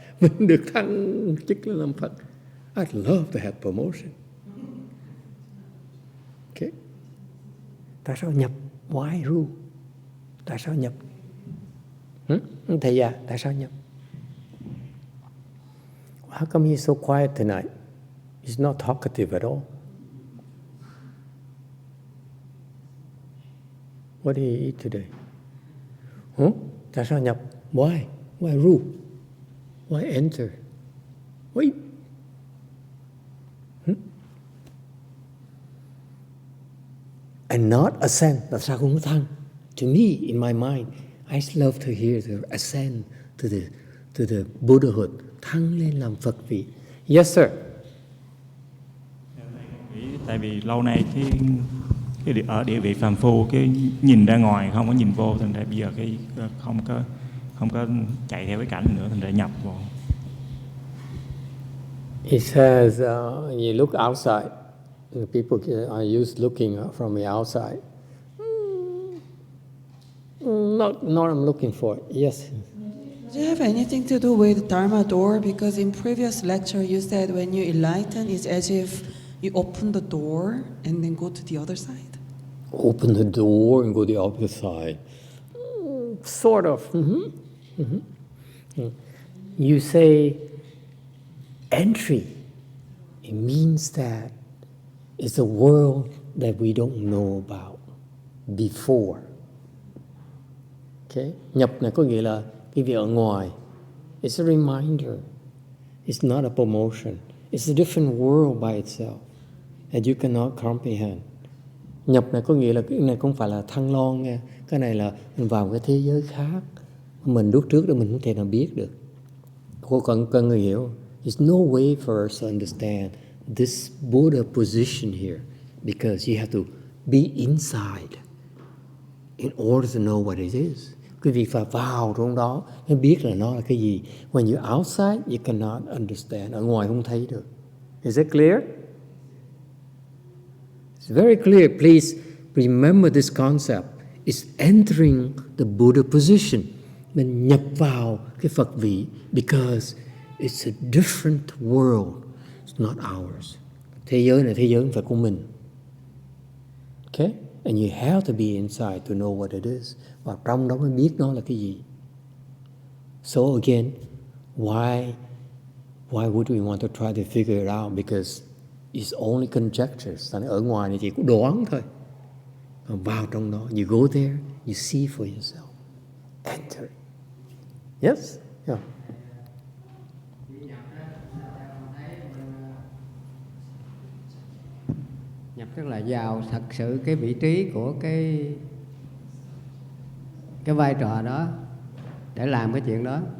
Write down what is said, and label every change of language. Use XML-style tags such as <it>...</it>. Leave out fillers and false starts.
<vi>Mình được thăng chức lên làm Phật.</vi> <en>I'd love to have promotion.</en> <vi>Okay? Tại sao nhập?</vi> <en>Why rule?</en> <vi>Tại sao nhập? Thầy già, tại sao nhập?</vi> <en>How come he's so quiet tonight? He's not talkative at all. What did he eat today?</en> <vi>Tại sao nhập?</vi> <en>Why? Why rule? Why enter? Why? And not ascend.</en> <vi>Tại sao không thăng?</vi> <en>To me, in my mind, I love to hear the ascend to the Buddhahood.</en> <vi>Thăng lên làm Phật vị.</vi> <en>Yes, sir.</en> <vi>Tại vì lâu nay cái ở địa vị phàm phu, cái nhìn ra ngoài không có nhìn vô, thành ra bây giờ cái không có chạy theo cái cảnh nữa, thành ra nhập vô.</vi> <en>He says, you look outside. People are used looking from the outside. Not I'm looking for it. Yes. Do you have anything to do with Dharma door? Because in previous lecture you said when you enlighten, it's as if you open the door and then go to the other side. Open the door and go to the opposite side. Sort of. You say entry. It means that it's a world that we don't know about before. Okay?</en> <vi>Nhập này có nghĩa là cái việc ở ngoài.</vi> <en>It's a reminder. It's not a promotion. It's a different world by itself that you cannot comprehend.</en> <vi>Nhập này có nghĩa là cái này không phải là thăng long nha. Cái này là mình vào cái thế giới khác. Mình lúc trước đó mình không thể nào biết được. Cô cần người hiểu.</vi> <en>There's no way for us to understand this Buddha position here because you have to be inside in order to know what it is.</en> <vi>Quý vị phải vào trong đó mới biết là nó là cái gì.</vi> <en>When you're outside, you cannot understand.</en> <vi>Ở ngoài không thấy được.</vi> <en>Is it clear? It's very clear. Please remember this concept. It's entering the Buddha position.</en> <vi>Mình nhập vào cái Phật vị</vi> <en>because it's a different world. It's not ours.</en> <vi>Thế giới này thế giới không phải của mình.</vi> <en>Okay? And you have to be inside to know what it is.</en> <vi>Và trong đó mới biết nó là cái gì.</vi> <en>So again, why would we want to try to figure it out? Because it's only conjectures.</en> <vi>Ở ngoài này chỉ có đoán thôi. Còn vào trong đó,</vi> <en>you go there, you see for yourself. Enter. Yes? Yeah.</en> <vi>Nhập tức là vào thật sự cái vị trí của cái vai trò đó để làm cái chuyện đó.</vi>